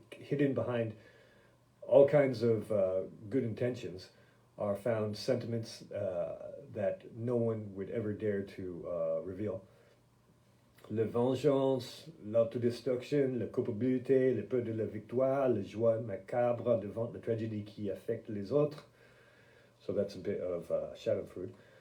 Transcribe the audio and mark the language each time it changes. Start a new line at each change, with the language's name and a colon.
English: Hidden behind all kinds of good intentions are found sentiments that no one would ever dare to reveal.
French: La vengeance, l'autodestruction, la culpabilité, le peur de la victoire, la joie macabre devant la tragédie qui affecte les autres.
English: So that's a bit of Schadenfreude.